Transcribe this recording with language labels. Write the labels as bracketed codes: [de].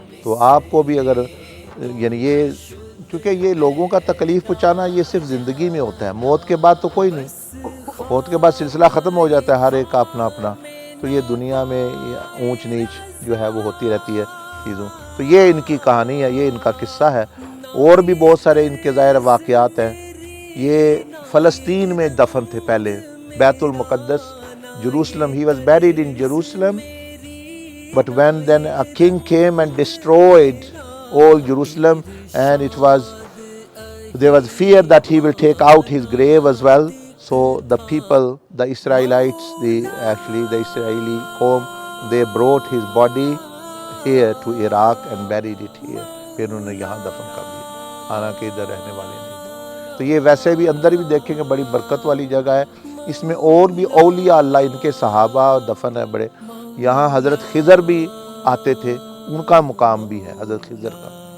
[ur] تو آپ کو بھی اگر یعنی یہ، کیونکہ یہ لوگوں کا تکلیف پہنچانا یہ صرف زندگی میں ہوتا ہے، موت کے بعد تو کوئی نہیں، موت کے بعد سلسلہ ختم ہو جاتا ہے، ہر ایک کا اپنا اپنا. تو یہ دنیا میں اونچ نیچ جو ہے وہ ہوتی رہتی ہے چیزوں. تو یہ ان کی کہانی ہے، یہ ان کا قصہ ہے. اور بھی بہت سارے ان کے ظاہر واقعات ہیں. یہ فلسطین میں دفن تھے پہلے، بیت المقدس، Jerusalem. [en] He was buried in Jerusalem, but when then a king came and destroyed all Jerusalem, and there was fear that he will take out his grave as well. So the people, the Israelites, the Israeli qawm, they brought his body here to Iraq and buried it here. [ur] پھر انہوں نے یہاں دفن کر دیا، حالانکہ ادھر رہنے والے نہیں تھے. تو یہ ویسے بھی اندر بھی دیکھیں گے بڑی برکت والی جگہ ہے. اس میں اور بھی اولیاء اللہ، ان کے صحابہ دفن ہے بڑے. یہاں حضرت خضر بھی آتے تھے، ان کا مقام بھی ہے حضرت خضر کا.